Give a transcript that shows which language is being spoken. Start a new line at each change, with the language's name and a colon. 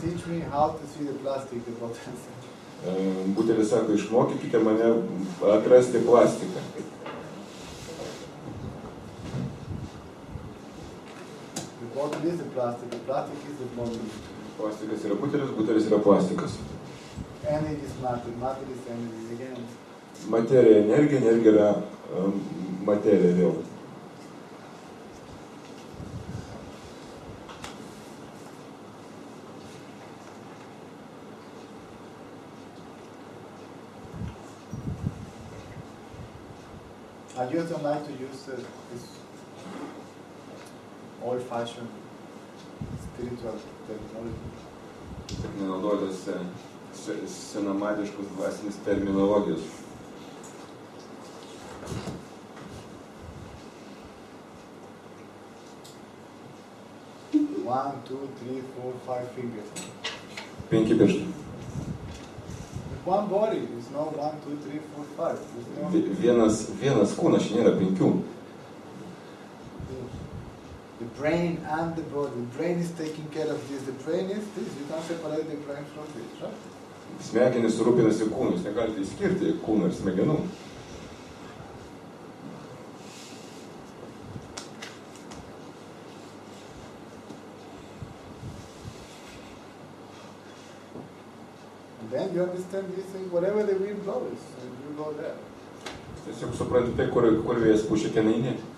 English: Teach me how to see the plastic, the bottle says.
Lithuanian: Butelis sako, išmokykite mane atrasti plastiką.
English: The bottle is the plastic is the bottle.
Lithuanian: Plastikas yra butelis, butelis yra plastikas.
English: Energy is matter, matter is energy again.
Lithuanian: Materija energija, energija yra materija vėl.
English: I just don't like to use this old-fashioned spiritual terminology.
Lithuanian: Tik nenaudotas senamadiškus dvasinis terminologijos.
English: One, two, three, 4, 5 fingers.
Lithuanian: 5 pirštai.
English: One body is not 1, 2, 3, 4, 5.
Lithuanian: Vienas kūnas, nėra 5.
English: The brain and the body. The brain is taking care of this. The brain is this. You can't separate the brain from this, right?
Lithuanian: Smegenys rūpinasi kūnus, negalite išskirti kūną ir smegenų.
English: And then you understand this thing, whatever the wind blows, and you go there.
Lithuanian: Tiesiog suprantu tai, kur vėjas pučia, ten eini.